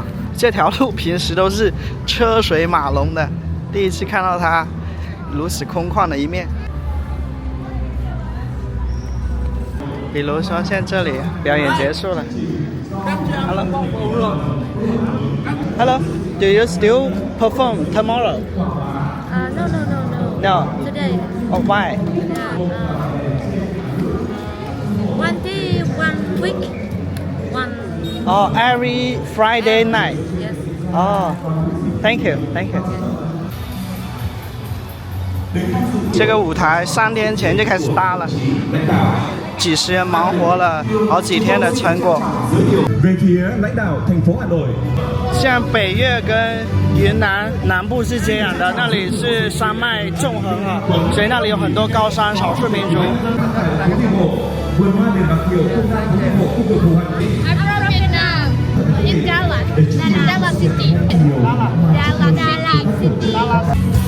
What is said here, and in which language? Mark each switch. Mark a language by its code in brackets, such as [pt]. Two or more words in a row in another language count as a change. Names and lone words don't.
[zh] 这条路平时都是车水马龙的，第一次看到它如此空旷的一面。比如说像这里表演结束了。Hello. [en] Hello. Do you still perform tomorrow? No. No. Today. Oh, why? One day, 1 week, one. Oh, every Friday night. Yes. Oh, thank you. Thank you. [zh] 这个舞台3天前就开始搭了，几十人忙活了好几天的成果。 [vi] Về phía lãnh đạo thành phố Hà Nội， [zh] 像北岳跟云南南部是接壤的，那里是山脉纵横啊，所以那里有很多高山少数民族。 [vi] vườn hoa đền Bạc Kiều không gian phố đi bộ khu vực Hồ Hoàn Kiếm. [en] I'm from Vietnam. In Dalat. Dalat City. Dalat City.